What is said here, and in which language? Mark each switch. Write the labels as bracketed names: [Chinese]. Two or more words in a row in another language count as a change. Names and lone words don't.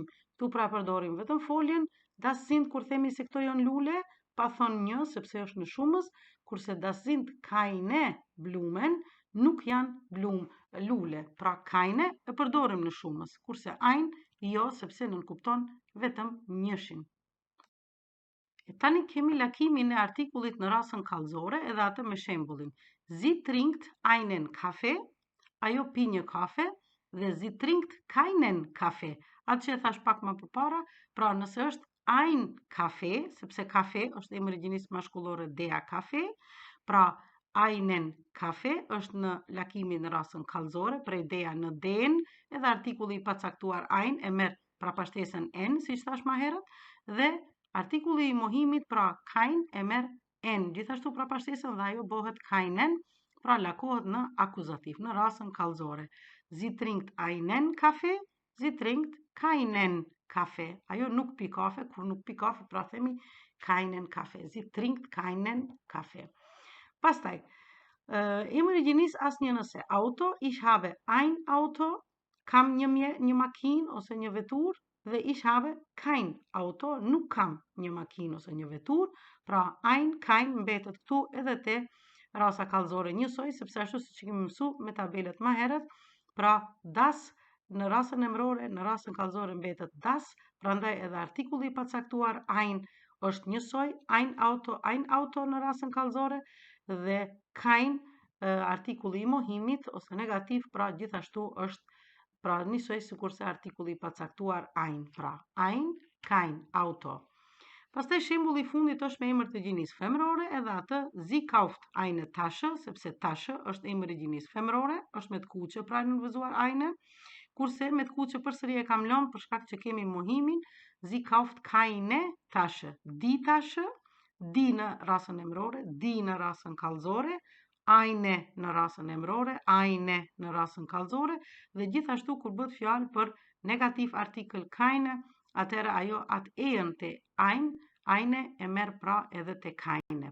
[Albanian] Këtu pra përdorim vetëm foljen, [German] das sind [Albanian] kur themi se këto janë lule, pa thonë një, sepse është në shumës, kurse [German] das sind keine Blumen, [Albanian] nuk janë lule. Pra keine e përdorim në shumës, kurse ein jo, sepse nënkupton vetëm njëshin. Tani kemi lakimin e artikullit në rasën kallëzore, edhe atë me shembullin. [German] Sie trinkt einen Kaffee, [Albanian] ajo pi një kafe, dhe [German] sie trinkt keinen Kaffee. [Albanian] Atë që e thash pak më përpara, pra nëse është [German] ein Kafe, [Albanian] sepse kafe është emër i gjinisë mashkullore [German] dea kafe, [Albanian] pra [German] einen Kafe [Albanian] është në lakimin në rasën kallëzore, prej dea në den, edhe artikulli i pacaktuar ein e merr prapashtesën n, siç thash më herët, dhe artikulli i mohimit pra kein e merr n, gjithashtu prapashtesën dhe ajo bëhet keinen, pra lakohet në akuzativ, në rasën kallëzore. [German] Sie trinkt einen Kafe, sie trinkt keinen Kafe. [Albanian] Ajo nuk pi kafe, kur nuk pi kafe, pra themi [German] keinen Kafe. Sie trinkt keinen Kafe. [Albanian] Pastaj, emër i gjinisë asnjënëse. [German] Auto, ich habe ein Auto, [Albanian] kam një makinë ose një vetur, dhe [German] ich habe kein Auto, [Albanian] nuk kam një makinë ose një vetur, pra ein, kein mbetet këtu edhe te rasa kallëzore njësoj, sepse ashtu siç kemi mësuar me tabelet më herët, pra das në rasën emërore, në rasën kallëzore mbetet das, prandaj edhe artikulli i pacaktuar ein është njësoj, [German] ein auto [Albanian] në rasën kallëzore, dhe kein artikulli i mohimit ose negativ, pra gjithashtu është pra njësoj sikurse artikulli i pacaktuar ein, pra [German] ein, kein auto. [Albanian] Pastaj shembulli i fundit është me emër të gjinisë femërore, edhe atë [German] sie kauft eine Tasche, [Albanian] sepse Tasche është emër i gjinisë femërore, është me të kuqe pra nënvizuar eine, Kurse me të kuqe përsëri e kam lënë për shkak që kemi mohimin [German] sie kauft keine Tasche. Die Tasche, die [Albanian] në rasën emërore, die në rasën kallëzore, eine në rasën emërore, eine në rasën kallëzore dhe gjithashtu kur bëhet fjalë për negativ artikël keine, atëherë ajo atë e-ën te eine e merr pra edhe te keine.